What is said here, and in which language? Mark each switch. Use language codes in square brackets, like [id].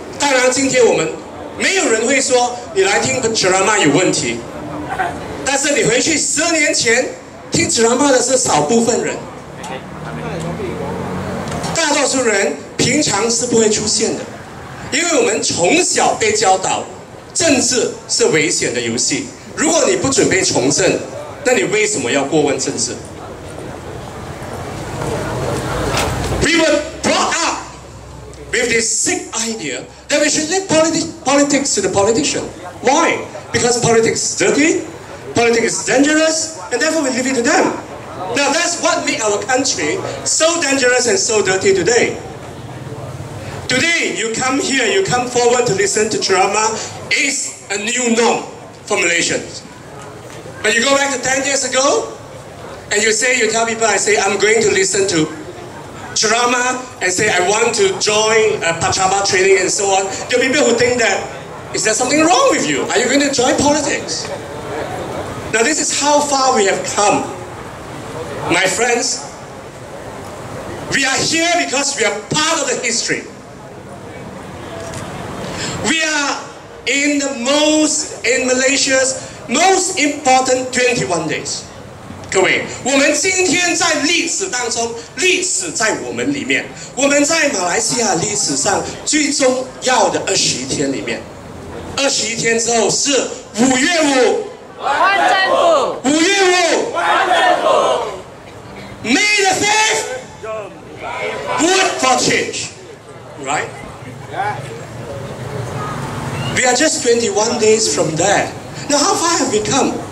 [zh] 当然，今天我们没有人会说你来听 ceramah 有问题，但是你回去10年前听 ceramah 的是少部分人，大多数人平常是不会出现的，因为我们从小被教导政治是危险的游戏。如果你不准备从政，那你为什么要过问政治？ [en] We were brought up with this sick idea that we should leave politics to the politician. Why? Because politics is dirty, politics is dangerous, and therefore we leave it to them. Now that's what made our country so dangerous and so dirty today. Today, you come here, you come forward to listen to ceramah, is a new norm for Malaysians. But you go back to 10 years ago, and you tell people, I say, I'm going to listen to ceramah, and say, I want to join Pachama training and so on. There are people who think that, is there something wrong with you? Are you going to join politics? Now this is how far we have come. My friends, we are here because we are part of the history. We are in Malaysia's most important 21 days. [zh] 各位，我们今天在历史当中，历史在我们里面。我们在马来西亚历史上最重要的21天里面，21天之后是5月5，换政府 5月5，换政府 [en] May the 5th, vote for change, right? We are just 21 days from there. Now, how far have we come?